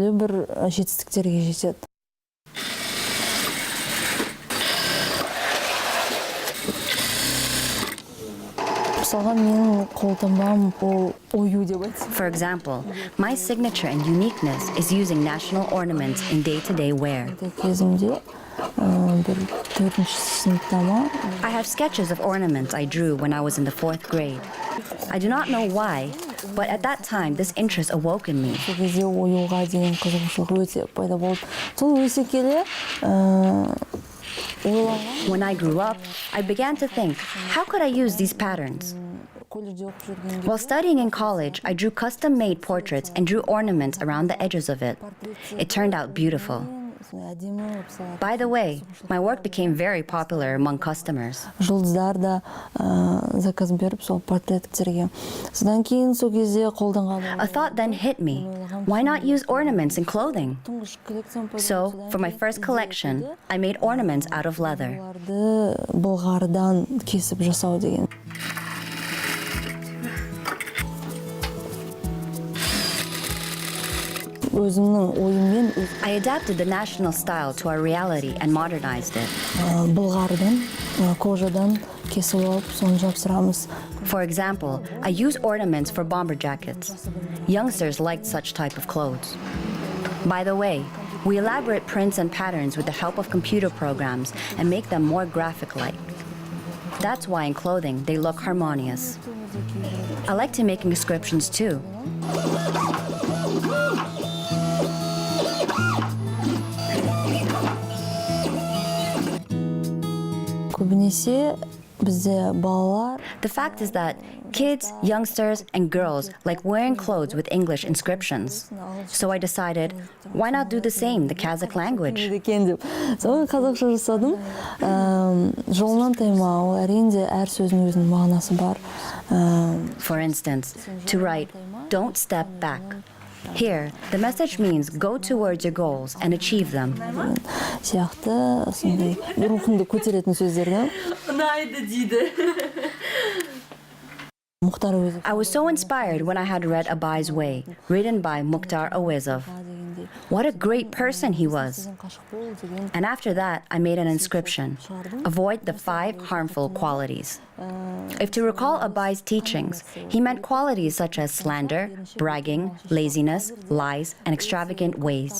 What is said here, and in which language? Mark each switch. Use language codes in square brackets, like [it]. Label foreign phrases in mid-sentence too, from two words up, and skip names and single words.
[en] For example, my signature and uniqueness is using national ornaments in day-to-day wear. I have sketches of ornaments I drew when I was in the 4th grade. I do not know why, But at that time, this interest awoke in me. [kk] Сол кезде оюға деген қызығушылық өте пайда болды. Сол өсе келе ойланған. [en] When I grew up, I began to think, how could I use these patterns? While studying in college, I drew custom-made portraits and drew ornaments around the edges of it. It turned out beautiful. By the way, my work became very popular among customers. [kk] Жұлдыздар да заказ беріп сол портреттерге. Содан кейін сол кезде қолданған. [en] A thought then hit me. Why not use ornaments in clothing? So, for my first collection, I made ornaments out of leather. [kk] Былғардан кесіп жасау деген. [en] I adapted the national style to our reality and modernized it. [kk] Былғардан, кожадан кесіп алып, соны жапсырамыз. [en] For example, I use ornaments for bomber jackets. Youngsters liked such type of clothes. By the way, we elaborate prints and patterns with the help of computer programs and make them more graphic-like. That's why in clothing they look harmonious. I like to make inscriptions too. The fact is that kids, youngsters, and girls like wearing clothes with English inscriptions. So I decided, why not do the same, the Kazakh language? [kk] So қазақша жасадым. Жолынан таймау, әрине әр сөздің өзінің мағынасы бар. [en] For instance, to write, don't step back. Here, the message means go towards your goals and achieve them. [kk] Сияқты сондай рухыңды көтеретін сөздерді. Ұнайды дейді. [en] I was so inspired when I had read Abai's Way, written by Mukhtar Awezov. What a great person he was. And after that, I made an inscription. Avoid the 5 harmful qualities. If to recall Abai's teachings, he meant qualities such as slander, bragging, laziness, lies, and extravagant ways.